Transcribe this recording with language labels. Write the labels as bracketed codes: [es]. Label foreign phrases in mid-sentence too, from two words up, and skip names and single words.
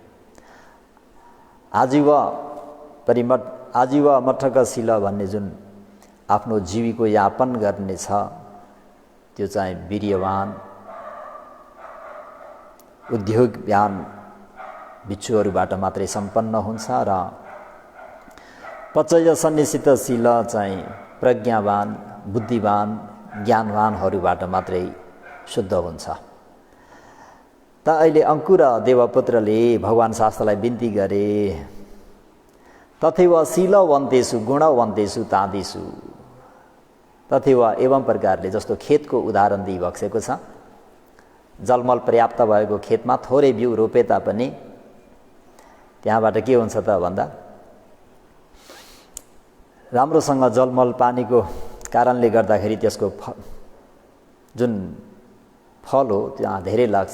[ne] आजीव मठक शील भन्ने जुन आफ्नो जीविको यापन गर्ने छ, त्यो चाहिँ वीर्यवान, उद्योगवान भिक्षुहरूबाट मात्रै सम्पन्न हुन्छ। र पचय सन्निसित शील चाहिँ प्रज्ञावान, बुद्धिवान, ज्ञानवानहरूबाट मात्रै शुद्ध हुन्छ। त अहिले अंकुर देवपुत्रले भगवान शास्त्रलाई बिन्ती गरे, [pi] तथैव शीलवन्तेषु गुणवन्तेषु तादिषु। [ne] तथैव एवं प्रकारले, जस्तो खेतको उदाहरण दिइबक्सेको छ, जलमल पर्याप्त भएको खेतमा थोरै बिउ रोपे तापनि त्यहाँबाट के हुन्छ त भन्दा राम्रोसँग जलमल पानीको कारणले गर्दाखेरि त्यसको जुन फल हो त्यहाँ धेरै लाग्छ।